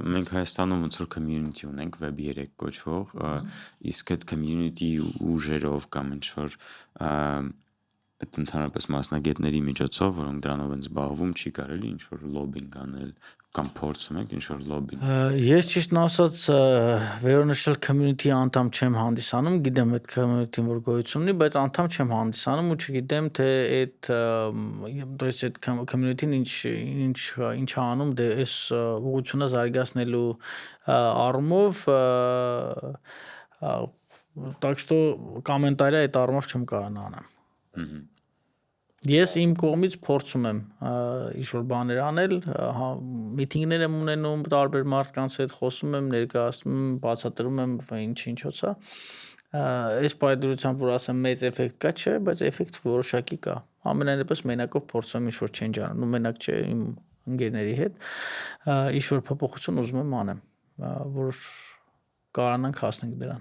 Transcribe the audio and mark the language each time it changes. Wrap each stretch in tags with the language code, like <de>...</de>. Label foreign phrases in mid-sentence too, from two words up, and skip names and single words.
<hy>Մենք Հայաստանում ոնց որ community ունենք Web3 կոչվող, իսկ այդ community ուժերով կամ ինչ որ այդ ընդհանրապես մասնագետների միջոցով, որոնք դրանով են զբաղվում, չի կարելի ինչ որ լոբինգ անել կամ փորձում եք ինչ որ լոբինգ։ Ես ճիշտն ասած վերոնշյալ community անդամ չեմ հանդիսանում, գիտեմ այդ community-ն որ գոյություն ունի, բայց անդամ չեմ հանդիսանում ու չգիտեմ թե այդ</hy> <ru>то есть</ru> <hy>այդ community-ն ինչ անում դե այս ուղղությունը զարգացնելու առումով</hy> <ru>так что</ru> <hy>կոմենտարի այդ առումով չեմ կարող անեմ։ Ես իմ կողմից փորձում եմ ինչ-որ բաներ անել, միտինգներ եմ ունենում տարբեր մարդկանց հետ, խոսում եմ, ներկայացնում եմ, բացատրում եմ ինչ-ինչոց է։ Այս պայծրությամբ որ ասեմ մեծ էֆեկտ կա, չէ, բայց էֆեկտ որոշակի կա։ Ամենայնպես մենակով փորձում եմ ինչ-որ change անել, ու մենակ չէ, իմ ընկերների հետ ինչ-որ փոփոխություն ուզում եմ անեմ, որ կարողանանք հասնենք դրան։</hy>